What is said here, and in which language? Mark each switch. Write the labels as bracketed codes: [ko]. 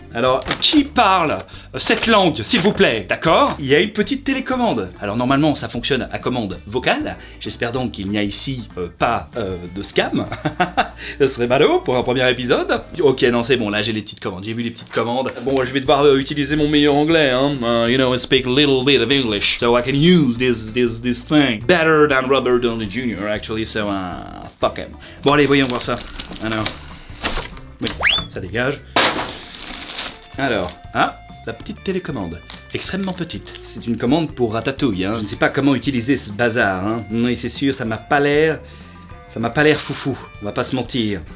[fr] Alors, qui parle cette langue, s'il vous plaît, d'accord? Il y a une petite télécommande. Alors normalement, ça fonctionne à commande vocale. J'espère donc qu'il n'y a ici pas de scam. Ce serait ballot pour un premier épisode. Ok, non, c'est bon, là j'ai les petites commandes. J'ai vu les petites commandes. Bon, je vais devoir utiliser mon meilleur anglais, hein. [en] You know, I speak a little bit of English, so I can use this thing better than Robert Downey Jr. actually, so fuck him. [fr] Bon, allez, voyons voir ça. Alors, oui, ça dégage. Alors, la petite télécommande, extrêmement petite. C'est une commande pour Ratatouille, hein. Je ne sais pas comment utiliser ce bazar, hein. Oui, c'est sûr, ça m'a pas l'air foufou, on va pas se mentir.